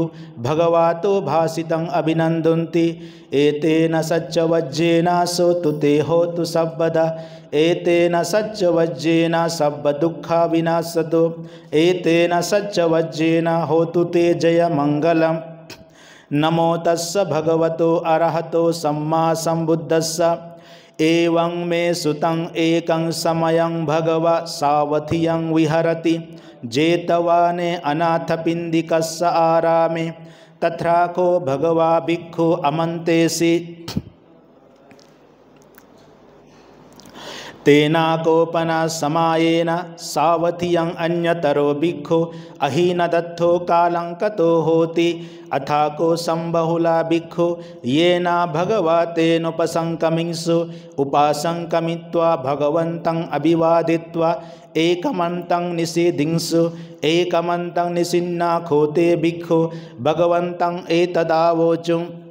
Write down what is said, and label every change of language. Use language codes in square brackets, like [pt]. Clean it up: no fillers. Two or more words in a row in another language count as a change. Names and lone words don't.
[pi] भगवातो भासितं अभिनन्दन्ति एतेन सच्चवज्जेन सोतु ते होतु सब्बदा एतेन सच्चवज्जेन सब्बदुःखा विनाशतो एतेन सच्चवज्जेन होतु ते जय मंगलम् नमो तस्स भगवतो अरहतो सम्मा सम्बुद्धस्स एवं मे सुतं एकं समयं भगवा सावधियं विहरति जेतवाने अनाथपिंडिकस्य आरामे तथाको भगवा भिक्खु अमन्तेसि तेनाकोपना समायेन सावधियं अन्यतरो भिक्खु अहीन दत्तो कालंकतो होति अथाको संबहुला भिक्खु येना भगवतेनुपसंकमिंसु उपासंकमित्वा भगवन्तं अभिवादित्वा एकमन्तं निषेधिंसु एकमन्तं निषिन्ना खोते भिक्खु भगवन्तं एतदावोचुं